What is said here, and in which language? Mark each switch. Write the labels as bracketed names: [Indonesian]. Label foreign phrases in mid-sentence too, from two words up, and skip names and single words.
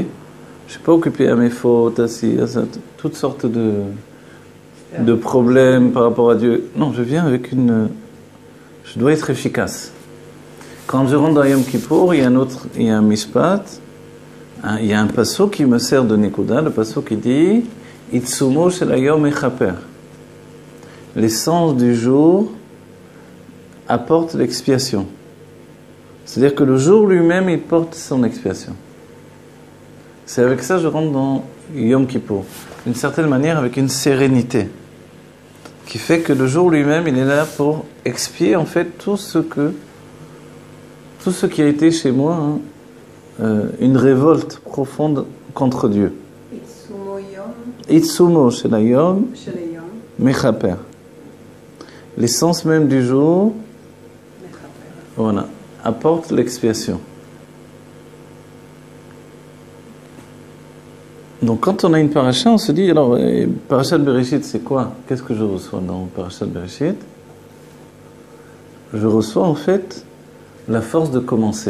[French] Je ne suis pas occupé à mes fautes, à toutes sortes de problèmes par rapport à Dieu. Non, je viens avec je dois être efficace. Quand je rentre dans Yom Kippour, il y a un mishpat, il y a un passo qui me sert de nekuda, le passo qui dit « [Hebrew] עצמו של היום מכפר ». [French] L'essence du jour apporte l'expiation. C'est-à-dire que le jour lui-même, il porte son expiation. C'est avec ça que je rentre dans Yom Kippour. D'une certaine manière, avec une sérénité. Qui fait que le jour lui-même, il est là pour expier, en fait, tout ce qui a été chez moi, une révolte profonde contre Dieu. [Hebrew] עצמו של היום מכפר. [French] L'essence même du jour, voilà, apporte l'expiation. Donc quand on a une paracha, on se dit, alors, paracha de Bereshit, c'est quoi ? Qu'est-ce que je reçois dans paracha de Bereshit ? Je reçois en fait la force de commencer.